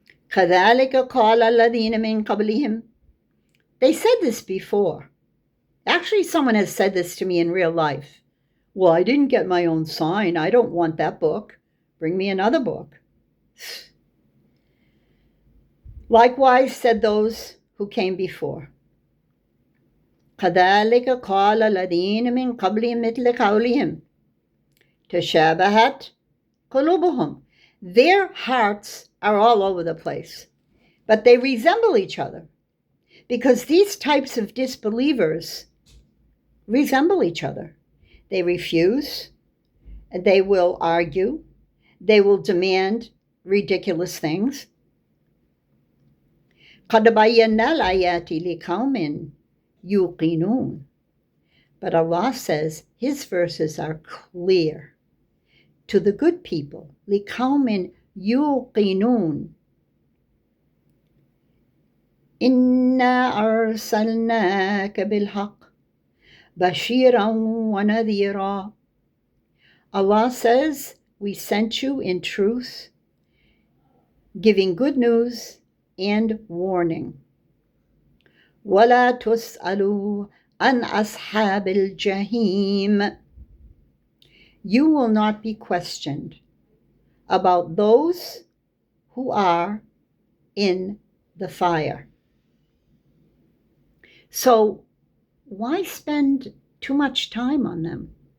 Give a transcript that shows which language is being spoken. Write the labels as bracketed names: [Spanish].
[Arabic] كذلك قال الذين من قبلهم. [English] They said this before. Actually, someone has said this to me in real life. Well, I didn't get my own sign. I don't want that book. Bring me another book. Likewise said those who came before. [Arabic] كذلك قال الذين من قبلهم مثل قولهم تشابهت قلوبهم. [English] Their hearts are all over the place, but they resemble each other because these types of disbelievers resemble each other. They refuse, they will argue, they will demand ridiculous things. [Arabic] قد بينا الآيات لقوم يوقنون. [English] But Allah says His verses are clear to the good people. [Arabic] لقوم يوقنون. إنا أرسلناك بالحق بشيرا ونذيرا. [English] Allah says, we sent you in truth, giving good news and warning. [Arabic] ولا تسألوا عن أصحاب الجحيم. [English] You will not be questioned about those who are in the fire. So why spend too much time on them?